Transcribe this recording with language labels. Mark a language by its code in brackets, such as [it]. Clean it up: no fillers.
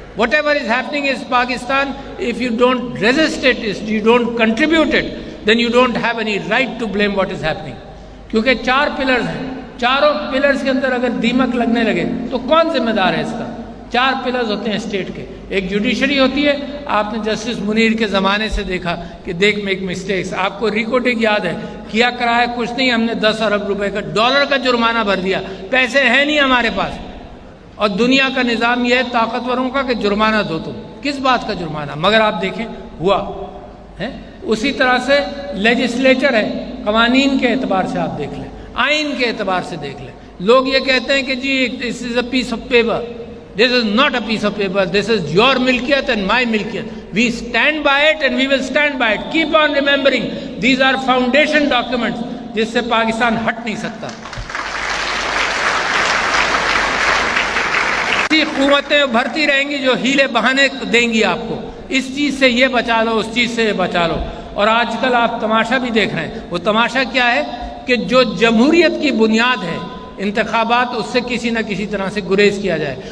[en] Whatever is happening is Pakistan. If you don't resist it, if you don't contribute it, then you don't have any right to blame what is happening. [ur] کیونکہ 4 pillars ہیں, چاروں pillars کے اندر اگر دیمک لگنے لگے تو کون ذمہ دار ہے اس کا؟ 4 پلرز ہوتے ہیں اسٹیٹ کے. ایک جوڈیشری ہوتی ہے, آپ نے جسٹس منیر کے زمانے سے دیکھا کہ [en] دیکھ make mistakes. [ur] آپ کو ریکارڈنگ یاد ہے, کیا کرایا کچھ نہیں, ہم نے 10 ارب روپے کا ڈالر کا جرمانہ بھر دیا, پیسے ہیں نہیں ہمارے پاس. اور دنیا کا نظام یہ ہے طاقتوروں کا کہ جرمانہ دو تم, کس بات کا جرمانہ؟ مگر آپ دیکھیں ہوا ہے. اسی طرح سے لیجسلیچر ہے, قوانین کے اعتبار سے آپ دیکھ لیں, آئین کے اعتبار سے دیکھ لیں. لوگ یہ کہتے ہیں کہ جی [en] This is a piece of paper. This is not a piece of paper. This is your milkiyat and my milkiyat. We stand by it and we will stand by it. Keep on remembering. These are foundation documents [ur] جس سے پاکستان ہٹ نہیں سکتا. ایسی قوتیں بھرتی رہیں گی جو ہیلے بہانے دیں گی آپ کو, اس چیز سے یہ بچا لو, اس چیز سے یہ بچا لو. اور آج کل آپ تماشا بھی دیکھ رہے ہیں. وہ تماشا کیا ہے کہ جو جمہوریت کی بنیاد ہے انتخابات, اس سے کسی نہ کسی طرح سے گریز کیا جائے.